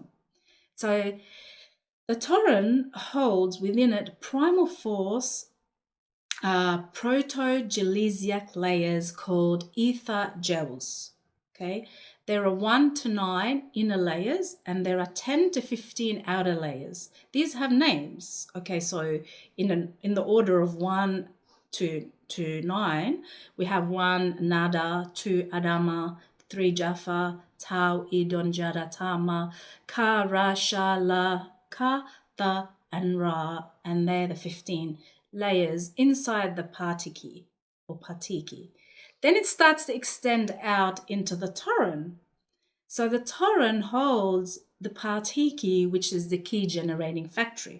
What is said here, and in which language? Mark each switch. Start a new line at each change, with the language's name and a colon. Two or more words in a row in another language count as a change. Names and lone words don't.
English: So the Torrent holds within it primal force proto-gelesiac layers called ether gels. Okay, there are 1 to 9 inner layers and there are 10 to 15 outer layers. These have names. Okay, so in the order of 1 to 9, we have 1 Nada, 2 Adama, 3 Jaffa, Tau, Idon, Jada, Tama, Ka, Ra, Sha, La, Ka, Tha, and Ra, and they're the 15 layers inside the Partiki or Partiki. Then it starts to extend out into the Torrent. So the Torrent holds the Partiki, which is the key generating factory.